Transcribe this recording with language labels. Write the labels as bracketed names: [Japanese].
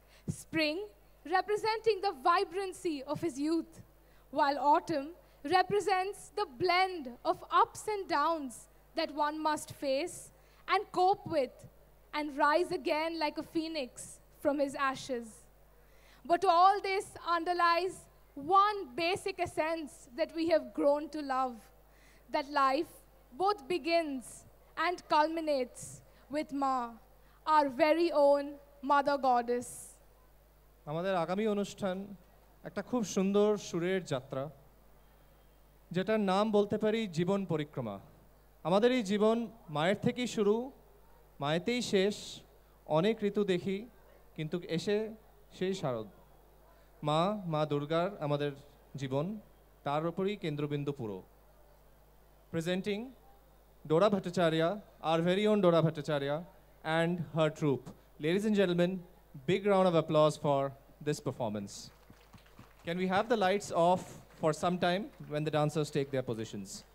[English] Spring representing the vibrancy of his youth, while autumn represents the blend of ups and downs that one must face and cope with and rise again like a phoenix from his ashes. But all this underlies one basic essence that we have grown to love, that life both begins and culminates with Ma, our very own Mother Goddess. [Bangla] আমাদের আগামী অনুষ্ঠান একটা খুব সুন্দর সুরের যাত্রা, যেটার নাম বলতে পারি জীবন পরিক্রমা। আমাদের এই জীবন মায়ের থেকেই শুরু, মায়েতেই শেষ। অনেক ঋতু দেখি, কিন্তু এসে সেই শারদ। মা দুর্গার আমাদের জীবন, তার উপরই কেন্দ্রবিন্দু পুরো। [English] Presenting Dora Bhattacharya, our very own Dora Bhattacharya, and her troupe. Ladies and gentlemen, big round of applause for this performance. Can we have the lights off for some time when the dancers take their positions?